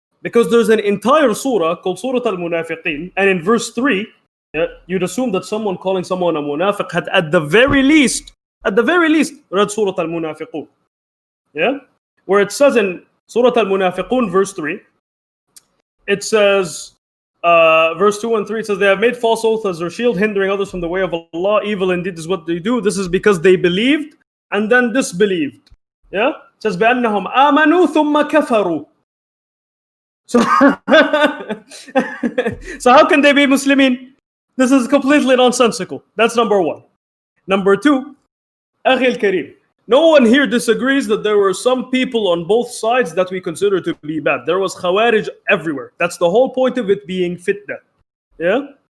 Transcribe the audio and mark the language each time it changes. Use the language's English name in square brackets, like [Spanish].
[English] Because there's an entire surah called Surah Al-Munafiqeen, and in verse 3, you'd assume that someone calling someone a munafiq had at the very least, read Surah Al-Munafiqun. Yeah? Where it says in Surah Al-Munafiqun, verse 3, it says, verse 2 and 3, it says, they have made false oaths as their shield, hindering others from the way of Allah. Evil indeed is what they do. This is because they believed and then disbelieved. Yeah? It says, [Arabic] بأنهم آمنوا ثم كفروا. [English] So, so how can they be Muslimin? This is completely nonsensical. That's number one. Number two, Akhi al-Kareem, no one here disagrees that there were some people on both sides that we consider to be bad. There was Khawarij everywhere. That's the whole point of it being fitna. Yeah?